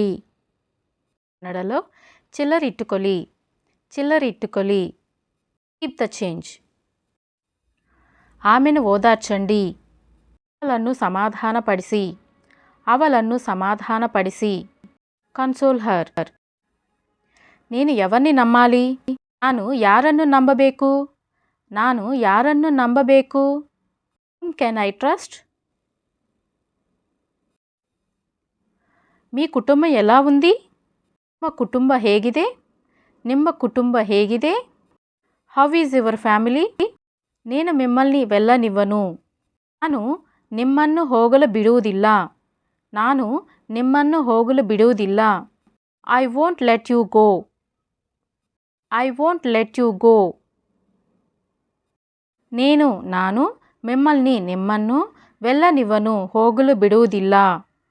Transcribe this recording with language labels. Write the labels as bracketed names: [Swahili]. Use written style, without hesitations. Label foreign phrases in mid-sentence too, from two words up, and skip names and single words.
[Kannada] కన్నడలో ಚಿಲ್ಲರಿಟ್ಟುಕೊಳ್ಳಿ, ಚಿಲ್ಲರಿಟ್ಟುಕೊಳ್ಳಿ. [English] keep the change. [Telugu] ఆమెను ఓదార్చండి. [Kannada] ಅವಳನ್ನು ಸಮಾಧಾನಪಡಿಸಿ, ಅವಳನ್ನು ಸಮಾಧಾನಪಡಿಸಿ. [English] console her. [Telugu] నేను ఎవరిని నమ్మాలి? [Kannada] ನಾನು ಯಾರನ್ನು ನಂಬಬೇಕು? ನಾನು ಯಾರನ್ನು ನಂಬಬೇಕು? [English] Whom can I trust? [Telugu] మీ కుటుంబం ఎలా ఉంది? [Kannada] ನಿಮ್ಮ ಕುಟುಂಬ ಹೇಗಿದೆ? ನಿಮ್ಮ ಕುಟುಂಬ ಹೇಗಿದೆ? [English] How is your family? [Telugu] నేను మిమ్మల్ని వెళ్ళనివ్వను. [Kannada] ನಾನು ನಿಮ್ಮನ್ನು ಹೋಗಲು ಬಿಡುವುದಿಲ್ಲ. ನಾನು ನಿಮ್ಮನ್ನು ಹೋಗಲು ಬಿಡುವುದಿಲ್ಲ. [English] I won't let you go. I won't let you go. [Kannada] ನಾನು మిమ్మల్ని ನಿಮ್ಮನ್ನು వెళ్ళనివ్వను, ಹೋಗಲು ಬಿಡುವುದಿಲ್ಲ.